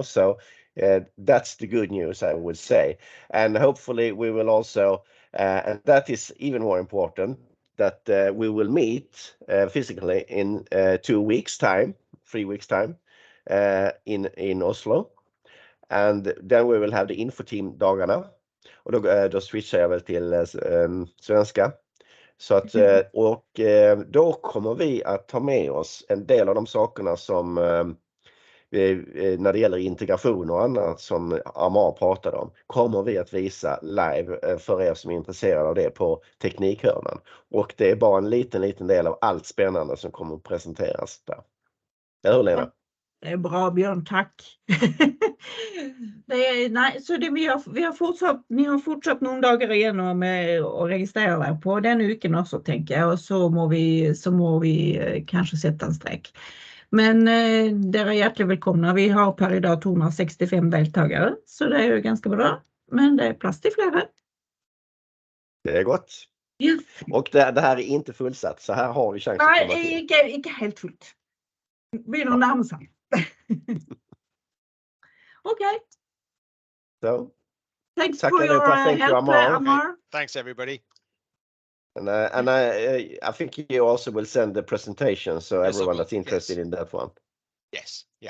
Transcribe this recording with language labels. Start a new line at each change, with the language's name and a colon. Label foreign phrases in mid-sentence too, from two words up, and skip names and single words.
English: So that's the good news, I would say. And hopefully we will also, and that is even more important, that we will meet physically in 2 weeks' time, 3 weeks' time in Oslo. And then we will have the Infoteam-dagarna.
Swedish: Och då switchar jag väl till svenska. Så att, och då kommer vi att ta med oss en del av de sakerna som när det gäller integration och annat som Amar pratade om, kommer vi att visa live för er som är intresserade av det på Teknikhörnan. Och det är bara en liten del av allt spännande som kommer att presenteras där. Eller hur, Lena? Det är bra, Björn, tack.
Norwegian: Vi har fortsatt noen dager igjen med å registrere deg på denne uken også, tenker jeg, og så må vi kanskje sette en strek. Men dere er hjertelig velkomne. Vi har per i dag 265 deltagere, så det er jo ganske bra.
Swedish: Men det är plass till flera. Det är gott. Yes. Och det här är inte fullsatt, så här har vi chans att komma till. Nej, inte helt fullt. Vi är nog närmare sig. Okay.
English: So, thanks for your help, Amar. Thanks, everybody. And I think you also will send the presentation, so yes, everyone that's interested in that one. Yes, yeah.